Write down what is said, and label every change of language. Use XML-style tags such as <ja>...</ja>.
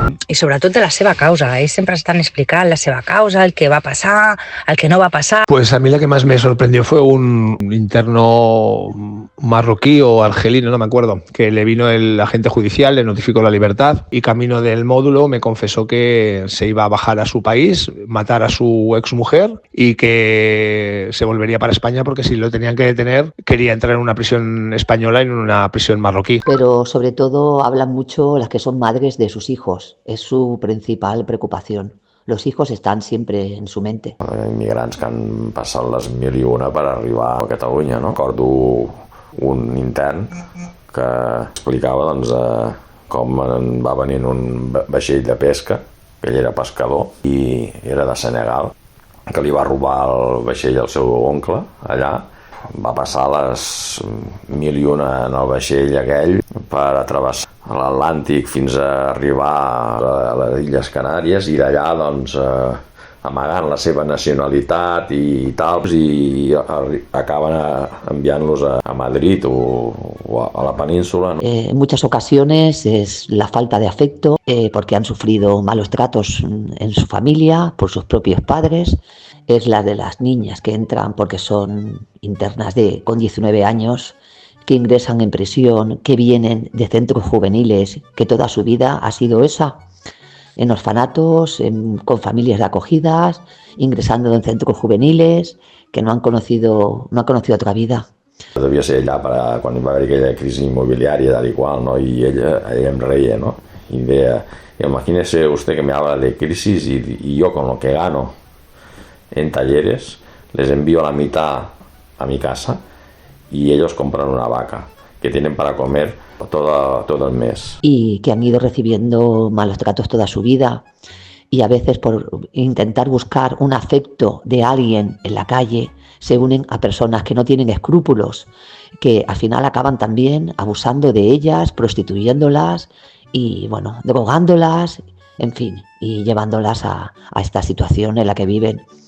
<ca>I sobretot de la seva causa. Ells sempre estan explicant la seva causa, el que va passar, el que no va pasar.</ca> <es>Pues a mí la que más me sorprendió fue un interno marroquí o argelino, no me acuerdo, que le vino el agente judicial, le notificó la libertad y camino del módulo me confesó que se iba a bajar a su país, matar a su exmujer y que se volvería para España porque si lo tenían que detener quería entrar en una prisión española y en una prisión marroquí. Pero sobre todo hablan mucho las que son madres de sus hijos. Es su principal preocupación. Los hijos están siempre en su mente.</es> <ca>Immigrants que han passat les 1001 per arribar a Catalunya, no? Recordo un intern que explicava doncs, com va venir un vaixell de pesca, que ell era pescador i era de Senegal, que li va robar el vaixell al seu oncle allà. Va passar les 1001 en el vaixell aquell per travessar l'Atlàntic fins a arribar a les Illes Canàries i d'allà doncs, amagant la seva nacionalitat i tal, i acaben enviant-los a Madrid o a la península.</ca> <es>En muchas ocasiones es la falta de afecto porque han sufrido malos tratos en su familia, por sus propios padres. Es la de las niñas que entran porque son internas con 19 años, que ingresan en prisión, que vienen de centros juveniles, que toda su vida ha sido esa, en orfanatos, con familias de acogidas, ingresando en centros juveniles, que no han conocido otra vida.</es> <ca>Devia ser allà quan hi va haver aquella crisi immobiliària tal i qual, ¿no?</ca> <es>Y ella em reía, ¿no? Y me decía, imagínese usted que me habla de crisis y yo con lo que gano en talleres les envío la mitad a mi casa y ellos compran una vaca que tienen para comer todo el mes. Y que han ido recibiendo malos tratos toda su vida y a veces por intentar buscar un afecto de alguien en la calle se unen a personas que no tienen escrúpulos, que al final acaban también abusando de ellas, prostituyéndolas y bueno, drogándolas, en fin, y llevándolas a esta situación en la que viven.</es>